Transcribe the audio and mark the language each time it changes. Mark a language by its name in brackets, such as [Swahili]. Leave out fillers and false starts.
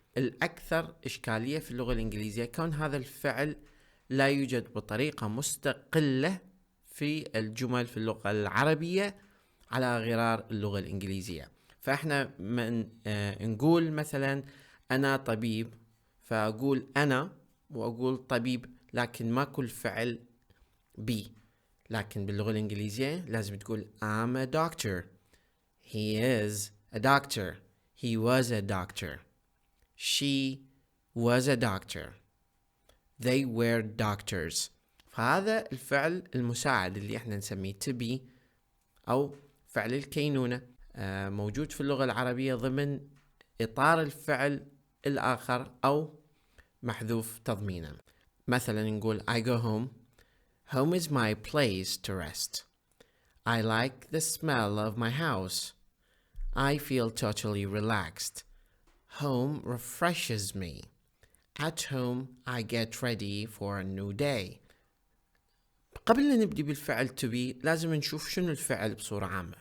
[Arabic] الأكثر إشكالية في اللغة الإنجليزية كون هذا الفعل لا يوجد بطريقة مستقلة في الجمل في اللغة العربية على غرار اللغة الإنجليزية. فإحنا من نقول مثلا أنا طبيب، فأقول أنا وأقول طبيب، لكن ما كل فعل بي. لكن باللغة الإنجليزية لازم تقول [English] I'm a doctor، he is a doctor، he was a doctor، she was a doctor، they were doctors. [Arabic] فهذا الفعل المساعد اللي احنا نسميه to be أو فعل الكينونة موجود في اللغة العربية ضمن إطار الفعل الآخر أو محذوف تضمينا. [English] مثلا نقول I go home. Home is my place to rest. I like the smell of my house. I feel totally relaxed. Home refreshes me. At home I get ready for a new day. [Arabic] قبل لا نبدي بالفعل to be لازم نشوف شنو الفعل بصورة عامة.